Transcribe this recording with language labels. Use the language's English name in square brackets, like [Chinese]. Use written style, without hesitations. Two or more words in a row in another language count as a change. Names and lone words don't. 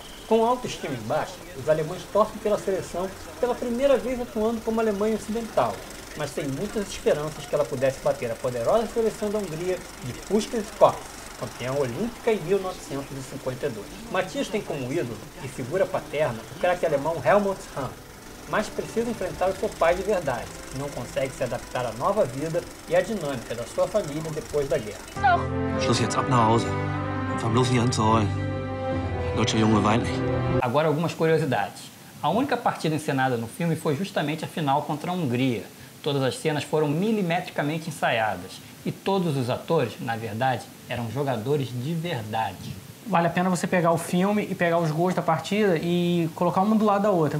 [Portuguese] Com autoestima em baixa, os alemães torcem pela seleção pela primeira vez atuando como Alemanha Ocidental, mas tem muitas esperanças que ela pudesse bater a poderosa seleção da Hungria de Puskás Kopf, campeã olímpica em 1952. Matthias tem como ídolo e figura paterna o craque alemão Helmut Hahn, mas precisa enfrentar o seu pai de verdade, que não consegue se adaptar à nova vida e à dinâmica da sua família depois da guerra. [German] Schluss jetzt, ab nach Hause. Fang bloß nicht an zu heulen. Deutscher Junge weint nicht. [Portuguese] Agora algumas curiosidades. A única partida encenada no filme foi justamente a final contra a Hungria. Todas as cenas foram milimetricamente ensaiadas e todos os atores, na verdade, eram jogadores de verdade. Vale a pena você pegar o filme e pegar os gols da partida e colocar uma do lado da outra.